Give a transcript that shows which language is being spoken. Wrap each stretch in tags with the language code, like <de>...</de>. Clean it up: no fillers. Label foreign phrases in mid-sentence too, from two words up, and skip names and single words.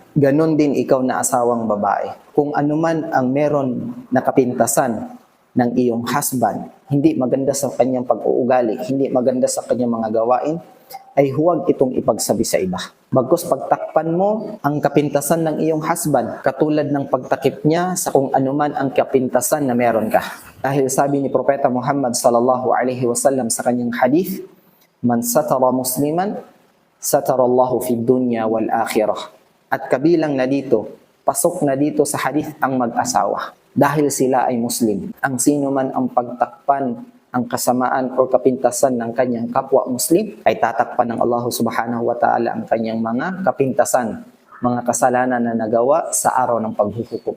<tl>Ganon din ikaw na asawang babae. Kung anuman ang meron na kapintasan ng iyong husband, hindi maganda sa kanyang pag-uugali, hindi maganda sa kanyang mga gawain, ay huwag itong ipagsabi sa iba. Bagkus pagtakpan mo ang kapintasan ng iyong husband, katulad ng pagtakip niya sa kung anuman ang kapintasan na meron ka. Dahil sabi ni Propeta Muhammad</tl> <ar>صلى الله عليه وسلم</ar> <tl>sa kanyang hadith,</tl> <ar>من ستر مسلما ستره الله في الدنيا والآخرة.</ar> <tl>At kabilang na dito, pasok na dito sa hadith ang mag-asawa. Dahil sila ay Muslim. Ang sino man ang pagtakpan ang kasamaan o kapintasan ng kanyang kapwa Muslim, ay tatakpan ng Allah</tl> <ar>سبحانه وتعالى</ar> <tl>ang kanyang mga kapintasan, mga kasalanan na nagawa sa araw ng paghuhukom.</tl>